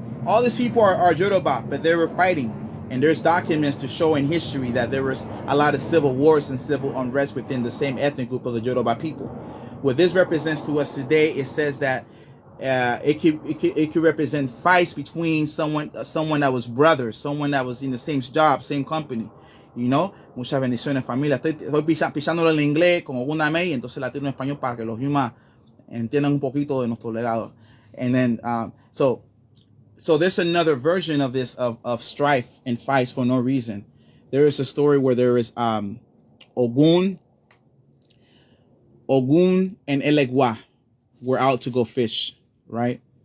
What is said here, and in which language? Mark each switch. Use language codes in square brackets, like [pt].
[en] All these people are Yoruba, but they were fighting. And there's documents to show in history that there was a lot of civil wars and civil unrest within the same ethnic group of the Yoruba people. What this represents to us today, it says that it could represent fights between someone that was brothers, someone that was in the same job, same company. You know, [es] muchas bendiciones, familia. Estoy pisándolo en inglés con Ogunda May, entonces la tiro en español para que los Yuma entiendan un poquito de nuestro legado. [en] And then, so there's another version of this of strife and fights for no reason. There is a story where there is Ogun and Elegua were out to go fish, right?